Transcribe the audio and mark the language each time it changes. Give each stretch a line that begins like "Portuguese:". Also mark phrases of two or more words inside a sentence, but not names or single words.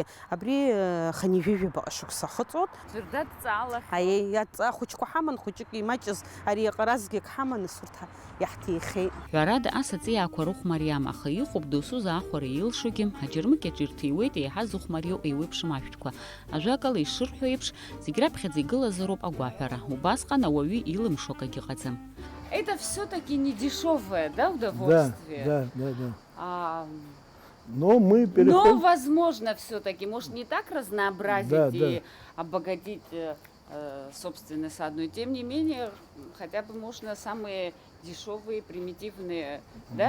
Abkhazian: Абри ханижәижәабаҟа шықәса ахыҵуеит. Аҵаа хәыҷқәа ҳаман, хәыҷык имаҷыз ари аҟаразгьы ҳаман, урҭ иаҳҭихеит. Ҳәарада ас аҵиаақәа рыхәмариам, аха иҟоуп досу заахәара илшогьы, ҳаџьармыкьаҿ ирҭиуеит еиҳа зыхәмариоу еиуеиԥшым ашәҭқәа. Ажәакала ишырҳәо еиԥш, зегь раԥхьаӡа игылазароуп агәаҳәара. Убасҟан ауаҩы илымшо акагьы ыҟаӡам.
Russian: Это все-таки не дешевое, да, удовольствие? Да. Но возможно, все-таки, может, не так разнообразить и обогатить собственное сад, но тем не менее, хотя бы можно самые дешевые, примитивные, да,